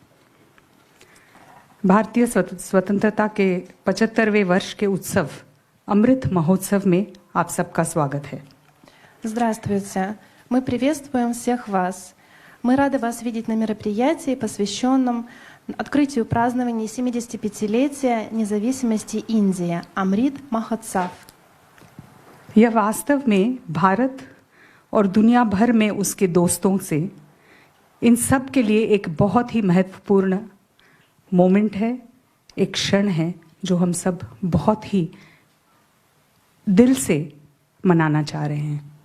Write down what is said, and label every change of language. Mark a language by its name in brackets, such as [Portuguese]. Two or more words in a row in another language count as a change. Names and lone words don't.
[Hindi] भारतीय स्वतंत्रता के 75वें वर्ष के उत्सव अमृत महोत्सव में आप सबका स्वागत है। [Russian] Здравствуйте. Мы приветствуем всех вас. Мы рады вас видеть на мероприятии, посвященном открытию празднования 75-летия независимости Индии, Амрит Махотсав. [Hindi] यह वास्तव में भारत और दुनिया भर में उसके दोस्तों से इन सब के लिए एक बहुत ही महत्वपूर्ण मोमेंट है, एक क्षण है जो हम सब बहुत ही दिल से मनाना चाह रहे हैं।